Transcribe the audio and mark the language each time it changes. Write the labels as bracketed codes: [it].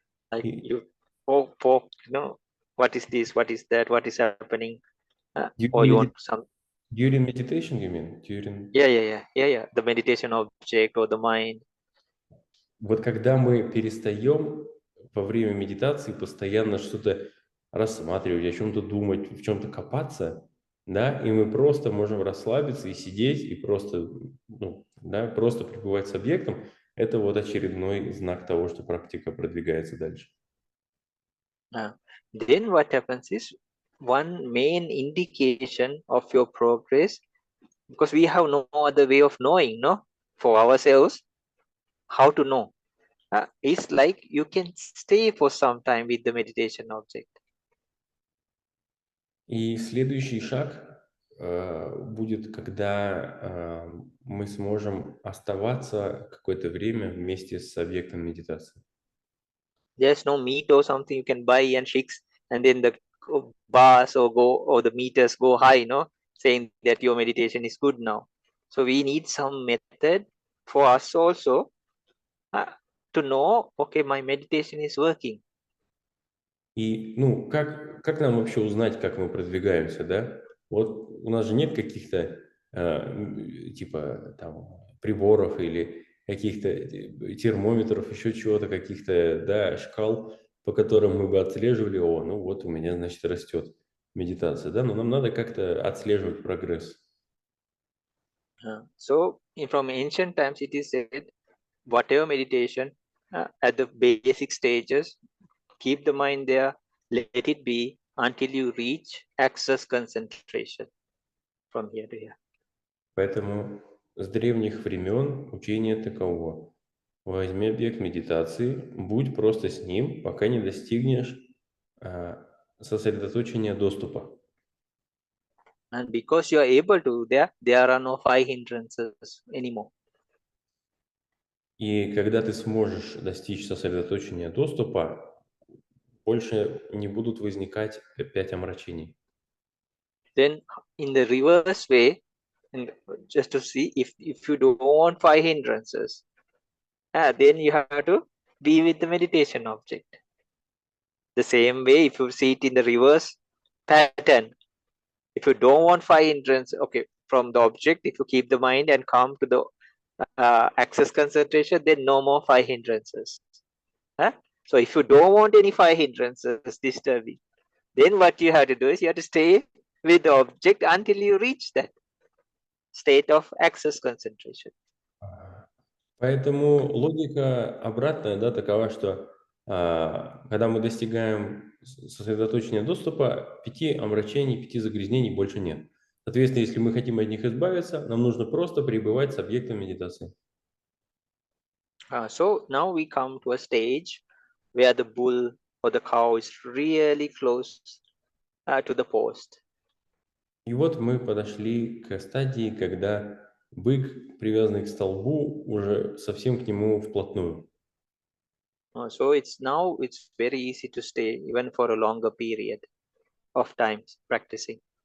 [en] Like you poke, you know, what is this, what is that, what is happening, or you want some. During meditation, you mean? During... Yeah. The meditation object or the mind. [ru] Вот когда мы перестаем во время медитации постоянно что-то рассматривать, о чем-то думать, в чем-то копаться, да, и мы просто можем расслабиться и сидеть, и просто, просто пребывать с объектом, это вот очередной знак того, что практика продвигается дальше. [en] Then what happens is one main indication of your progress, because we have no other way of knowing, no, for ourselves, how to know. It's like you can stay for some time with the meditation object. [ru] И следующий шаг будет, когда мы сможем оставаться какое-то время вместе с объектом медитации. [en] There's no meat or something you can buy and fix, and then the bars or the meters go high, no, saying that your meditation is good now. So we need some method for us also to know, okay, my meditation is working. [ru] И, как нам вообще узнать, как мы продвигаемся, да? Вот у нас же нет каких-то, типа, там, приборов или каких-то термометров, еще чего-то, каких-то, да, шкал, по которым мы бы отслеживали, вот у меня, значит, растет медитация, да? Но нам надо как-то отслеживать прогресс. [en] So, from ancient times, it is said, whatever meditation at the basic stages, keep the mind there, let it be until you reach access concentration from here to here. [ru] Поэтому с древних времен учение таково. Возьми объект медитации, будь просто с ним, пока не достигнешь сосредоточения доступа. [en] And because you are able to, there are no 5 hindrances anymore. [ru] И когда ты сможешь достичь сосредоточения доступа, больше не будут возникать 5 омрачений. [en] Then in the reverse way, and just to see if you don't want 5 hindrances, then you have to be with the meditation object. The same way, if you see it in the reverse pattern, if you don't want 5 hindrances, okay, from the object, if you keep the mind and come to the access concentration, then no more 5 hindrances. So if you don't want any 5 hindrances disturbing, then what you have to do is you have to stay with the object until you reach that state of access concentration. [ru] Поэтому логика обратная, да, такова, что когда мы достигаем сосредоточения доступа, 5 омрачений, 5 загрязнений больше нет. Соответственно, если мы хотим от них избавиться, нам нужно просто пребывать с объектом медитации. [en] So now we come to a stage where the bull or the cow is really close to the post. [ru] И вот мы подошли к стадии, когда бык, привязанный к столбу, уже совсем к нему вплотную. [en] So it's very easy to stay even for a longer period of time practicing.